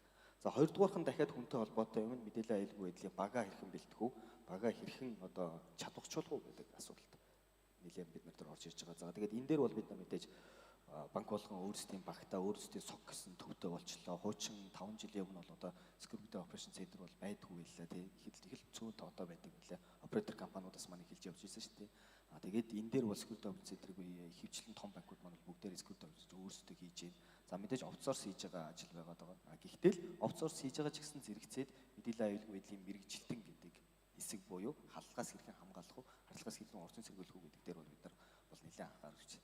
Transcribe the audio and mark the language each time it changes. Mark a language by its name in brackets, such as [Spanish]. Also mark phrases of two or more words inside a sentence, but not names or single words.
[Mongolian] За хоёрдугаархан дахиад хүнтэй холбоотой юм нь мэдээллийн аюулгүй байдлын бага хэрхэн бэлтэх үү, бага хэрхэн одоо чадварчлах уу гэдэг асуудалд нэлээд бид нар дээр орж ирж байгаа. За тэгээд энэ дээр бол бид нар мэдээж банк болгон өөрсдийн багтаа өөрсдийн сок гэсэн төвтэй болчлоо. Хуучин 5 жилийн өмнө бол одоо [English] security operation center [Mongolian] бол байдгүй байлаа тий. Их л цөөн тоотой байдаг байлаа. Оператор компаниудаас маань эхэлж явж ирсэн шүү дээ. Тэгээд энэ дээр бол [English] security operation center- [Mongolian] ыг ихэвчлэн том банкуд маань бүгдээр [English] security operation [Mongolian] өөрсдөө хийж байна. За мэдээж outsource хийж байгаа ажил байгаад байгаа. Гэхдээ л outsource хийж байгаа ч гэсэн зэрэгцээд мэдээллийн аюулгүй байдлын мэрэгжилтэн гэдэг хэсэг буюу халдлагаас хэрхэн хамгаалах уу, халдлагаас хэрхэн орчин сэргийлэх үү гэдэг дээр бол бид нар бол нэлээд анхаарч байна.